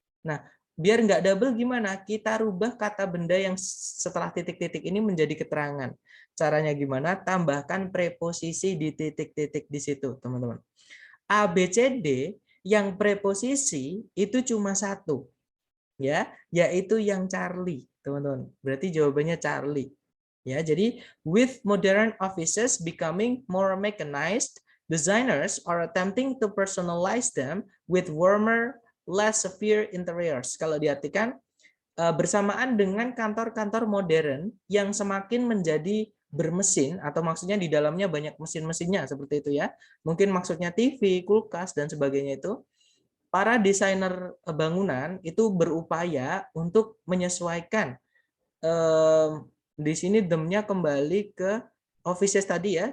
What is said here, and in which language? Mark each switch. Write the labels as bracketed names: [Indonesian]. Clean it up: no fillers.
[Indonesian] Nah, biar nggak double gimana? Kita rubah kata benda yang setelah titik-titik ini menjadi keterangan. Caranya gimana? Tambahkan preposisi di titik-titik di situ, teman-teman. A, B, C, D yang preposisi itu cuma satu, ya, yaitu yang Charlie, teman-teman. Berarti jawabannya Charlie. Ya, jadi [English] with modern offices becoming more mechanized, designers are attempting to personalize them with warmer, less severe interiors. [Indonesian] Kalau diartikan bersamaan dengan kantor-kantor modern yang semakin menjadi bermesin, atau maksudnya di dalamnya banyak mesin-mesinnya seperti itu ya. Mungkin maksudnya TV, kulkas dan sebagainya itu. Para desainer bangunan itu berupaya untuk menyesuaikan, di sini them-nya kembali ke offices tadi ya.